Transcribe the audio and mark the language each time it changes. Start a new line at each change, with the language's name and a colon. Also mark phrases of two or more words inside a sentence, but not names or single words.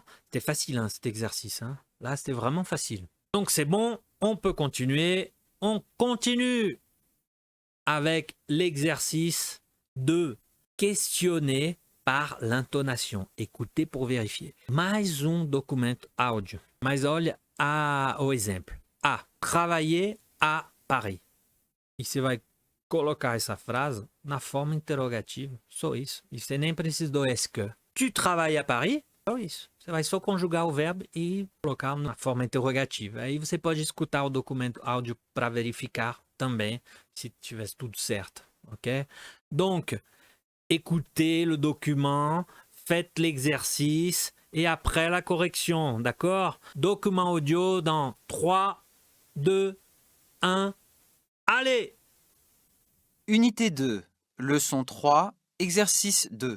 French: C'était facile cet exercice. Là, c'était vraiment facile. Donc c'est bon, on peut continuer. On continue avec l'exercice de questionner par l'intonation. Écoutez pour vérifier. Mais
Portuguese: documento áudio. Mas olha o exemplo. A.
French: Travailler à Paris.
Portuguese: E você vai colocar essa frase na forma interrogativa. Só isso. E você nem precisa do
French: est-ce que. Tu travailles à Paris?
Portuguese: Só isso. Você vai só conjugar o verbo e colocar na forma interrogativa. Aí você pode escutar o documento áudio para verificar também se tivesse tudo certo. Ok?
French: Donc, écoutez le document, faites l'exercice et après la correction. D'accord? Document audio dans 3, 2, 1. Allez! Unité 2, leçon 3, exercice 2.